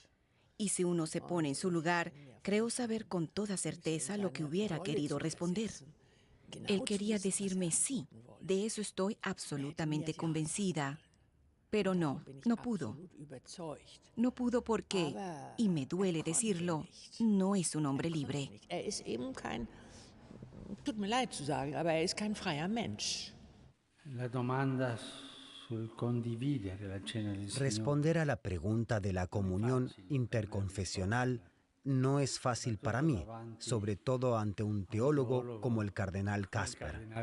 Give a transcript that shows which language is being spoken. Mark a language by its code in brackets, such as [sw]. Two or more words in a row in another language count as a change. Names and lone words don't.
[es] Y si uno se pone en su lugar, creo saber con toda certeza lo que hubiera querido responder. Él quería decirme sí, de eso estoy absolutamente convencida. Pero no pudo. No pudo porque, y me duele decirlo, no es un hombre libre. [de] Tut mir leid zu sagen, aber er ist kein freier Mensch. [es] Responder a la pregunta de la comunión interconfesional no es fácil para mí, sobre todo ante un teólogo como el cardenal Kasper.